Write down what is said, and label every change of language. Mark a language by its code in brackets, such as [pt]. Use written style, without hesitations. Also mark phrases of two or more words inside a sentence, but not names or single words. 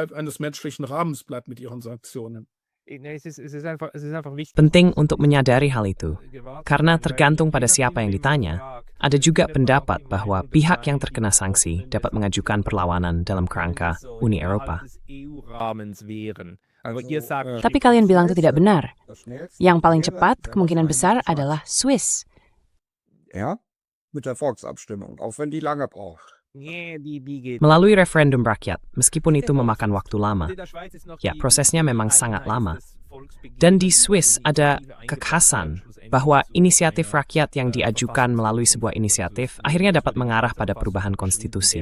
[id] Penting untuk menyadari hal itu, karena tergantung pada siapa yang ditanya, ada juga pendapat bahwa pihak yang terkena sanksi dapat mengajukan perlawanan dalam kerangka Uni Eropa. Tapi kalian bilang itu tidak benar. Yang paling cepat kemungkinan besar adalah Swiss. [de] Ja, mit der Volksabstimmung, auch wenn die lange braucht. [id] Melalui referendum rakyat, meskipun itu memakan waktu lama. Ya, prosesnya memang sangat lama. Dan di Swiss ada kekhasan bahwa inisiatif rakyat yang diajukan melalui sebuah inisiatif akhirnya dapat mengarah pada perubahan konstitusi.